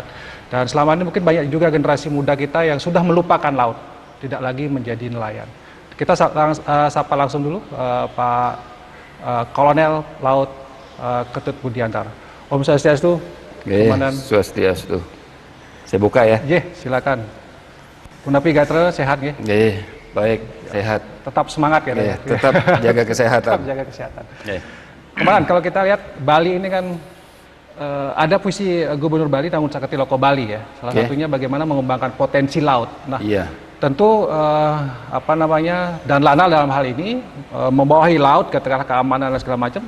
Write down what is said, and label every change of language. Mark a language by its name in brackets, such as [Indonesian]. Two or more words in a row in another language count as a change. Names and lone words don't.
[Indonesian] Dan selama ini mungkin banyak juga generasi muda kita yang sudah melupakan laut, tidak lagi menjadi nelayan. Kita sapa langsung dulu Pak Kolonel Laut Ketut Budiantara. [Balinese] Om Swastiastu, Komandan. Swastiastu. [Indonesian] Saya buka ya. Silakan. [Balinese] Punapi Gatra sehat nggih? Nggih, [Indonesian] baik, sehat. Tetap semangat ya. Tetap jaga kesehatan. Tetap jaga kesehatan. Komandan, kalau kita lihat Bali ini kan ada visi Gubernur Bali Nangun Sarkati Loka Bali, ya. Salah satunya bagaimana mengembangkan potensi laut. Nah, tentu dan Lanal dalam hal ini membawahi laut, katakanlah keamanan dan segala macam.